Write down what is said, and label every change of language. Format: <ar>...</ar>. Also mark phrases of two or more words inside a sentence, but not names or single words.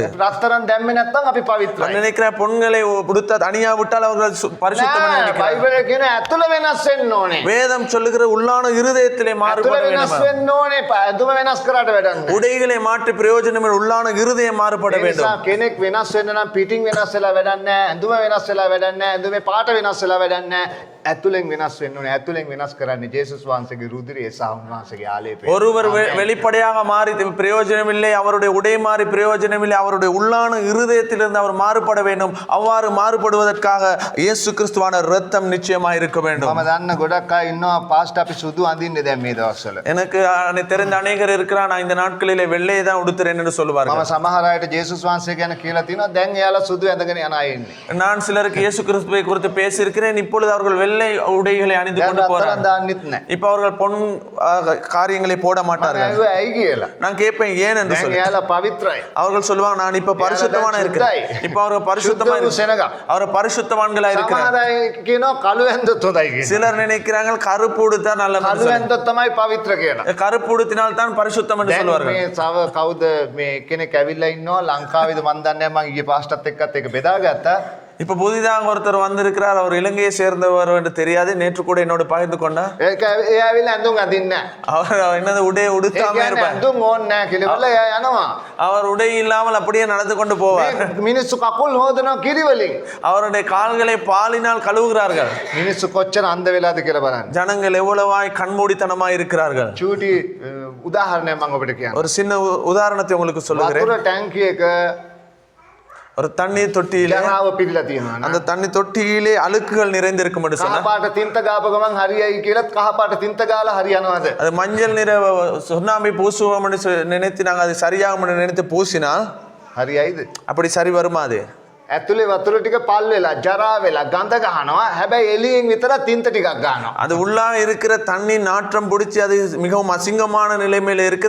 <si>රත්තරන් දැම්මේ නැත්නම් අපි පවිත්‍රයි.</si> <ta>நினைக்கிற பொன்களை உடுத்த அணியா விட்டால் அவர்கள் பரிசுத்தவான்</ta> <si>නෑ,</si> <ta>நினைக்கிறார்கள்.</ta> <si>බයිබලයේ කියන ඇතුළ වෙනස් වෙන්න ඕනේ.</si> <ta>வேதம் சொல்லுகிற உள்ளான இருதயத்திலே</ta> <si>ඇතුළ</si> <ta>மாறுபட</ta> <si>වෙනස්</si> <ta>வேண்டும்.</ta> <si>වෙන්න ඕනේ. ඇඳුම වෙනස් කරාට වැඩක් නෑ.</si> <ta>உடைகளை மாற்றி பிரயோஜனம் உள்ளான இருதயம் மாறுபட</ta> <si>ඒ නිසා</si> <ta>வேண்டும்.</ta> <si>කෙනෙක් වෙනස් වෙන්න නම් පිටින් වෙනස් වෙලා වැඩක් නෑ. ඇඳුම වෙනස් වෙලා වැඩක් නෑ. ඇඳුමේ පාට වෙනස් වෙලා වැඩක් නෑ. ඇතුළෙන් වෙනස් වෙන්න ඕනේ. ඇතුළෙන් වෙනස් කරන්නේ ජේසුස් වහන්සේගේ රුධිරය සහ උන්වහන්සේගේ ආලේපය.</si> <ta>ஒருவர் வெளிப்படையாக மாறி பிரயோஜனம் இல்லை, அவருடைய உடை மாறி பிரயோஜனம் இல்லை, அவருடைய உள்ளான இருதயத்திலிருந்து அவர் மாறுபட வேண்டும். அவ்வாறு மாறுபடுவதற்காக இயேசு கிறிஸ்துவான இரத்தம் நிச்சயமாக இருக்க வேண்டும்.</ta> <si>මම දන්න ගොඩක් අය ඉන්නවා පාස්ට් අපි සුදු අඳින්නේ දැන් මේ දවස්වල.</si> <ta>எனக்கு தெரிந்த அநேகர் இருக்கிறார், நான் இந்த நாட்களிலே வெள்ளையை தான் உடுத்துறேன் என்று</ta> <si>මම</si> <ta>சொல்லுவார்கள்.</ta> <si>සමහර අයට ජේසුස් වහන්සේ ගැන කියලා තියෙනවා. දැන් එයාලා සුදු ඇඳගෙන යන අය ඉන්නේ.</si> <ta>நான் சிலருக்கு இயேசு கிறிஸ்துவை குறித்து பேசியிருக்கிறேன். இப்பொழுது அவர்கள் வெள்ளை வெள்ளை உடைகளை அணிந்து கொண்டு</ta> <si>දැන්</si> <ta>போறாங்க.</ta> <si>රත්තරන් දාන්නෙත් නැහැ.</si> <ta>இப்ப அவர்கள் பொன் காரியங்களை போட</ta> <si>මම</si> <ta>மாட்டார்கள்.</ta> <si>ඇහුවා ඇයි කියලා.</si> <ta>நான் கேட்பேன் ஏன் என்று</ta> <si>දැන්</si> <ta>சொல்லி.</ta> <si>එයාලා පවිත්‍රයි.</si> <ta>அவர்கள் சொல்லுவாங்க நான் இப்ப பரிசுத்தமான இருக்கிறேன். இப்ப அவர்கள் பரிசுத்தமா</ta> <si>සුද්ධ වූ සෙනග.</si> <ta>அவர் பரிசுத்தவான்களா இருக்கிறார்.</ta> <si>සමහර අය කියනවා කළු ඇඳුත් හොඳයි කියලා.</si> <ta>சிலர் நினைக்கிறாங்க கருப்பு உடுத்தா நல்ல</ta> <si>කළු</si> <ta>மனுஷன்.</ta> <si>ඇඳුත් තමයි පවිත්‍ර කියලා.</si> <ta>கருப்பு உடுத்தினால் தான் பரிசுத்தம் என்று</ta> <si>දැන්</si> <ta>சொல்வார்கள்.</ta> <si>මේ සව කවුද මේ කෙනෙක් ඇවිල්ලා ඉන්නවා ලංකාවේද මන් දන්නේ නැහැ මම ඊයේ පාස්ටත් එක්කත් ඒක බෙදාගත්තා.</si> <ta>இப்ப புதிதாக ஒருத்தர் வந்திருக்கிறார். அவர் இலங்கையை சேர்ந்தவர் என்று தெரியாது. நேற்று கூட என்னோட பகிர்ந்து கொண்டார்.</ta> <si>ඒක ඒ ඇවිල්ලා ඇඳුම් අඳින්නේ නැහැ.</si> <ta>அவர் என்னது உடை</ta> <si>ඒ</si> <ta>உடுத்தாம</ta> <si>කියන්නේ</si> <ta>இருப்பார்.</ta> <si>ඇඳුම් ඕනේ නැහැ කියලා ඉවරලා එයා යනවා.</si> <ta>அவர் உடை இல்லாமல் அப்படியே நடந்து கொண்டு போவார்.</ta> <si>මේ මිනිස්සු කකුල් හොදනවා කිරි වලින්.</si> <ta>அவருடைய கால்களை பாலினால் கழுவுகிறார்கள்.</ta> <si>මිනිස්සු කොච්චර අන්ධ වෙලාද කියලා බලන්න.</si> <ta>ஜனங்கள் எவ்வளவாய் கண்மூடித்தனமாய் இருக்கிறார்கள்.</ta> <si>චූටි උදාහරණයක් මම ඔබට කියන්නම්.</si> <ta>ஒரு சின்ன உதாரணத்தை உங்களுக்கு சொல்லுகிறேன்.</ta> <si>වතුර ටැංකිය එක</si> <ta>ஒரு தண்ணீர் தொட்டியிலே</ta> <si>ජරාව පිරලා තියෙනවා නේ.</si> <ta>அந்த தண்ணி தொட்டியிலே அழுக்குகள் நிறைந்திருக்கும் என்று சொன்னா</ta> <si>කහ පාට තින්ත ගාප ගමන් හරියයි කියලාත් කහ පාට තින්ත ගාලා හරියනවාද?</si> <ta>அது மஞ்சள் நிற சுண்ணாம்பை பூசுவோம் என்று நினைத்து நாங்கள் அது சரியாகும் என்று நினைத்து பூசினால்</ta> <si>හරියයිද?</si> <ta>அப்படி சரி வருமா அது?</ta> <si>ඇතුලේ වතුර ටික පල් වෙලා ජරා වෙලා ගඳ ගහනවා. හැබැයි එළියෙන් විතර තින්ත ටිකක් ගන්නවා.</si> <ta>அது உள்ளாக இருக்கிற தண்ணி நாற்றம் பிடிச்சி அது மிகவும் அசிங்கமான நிலைமையில இருக்குது.</ta>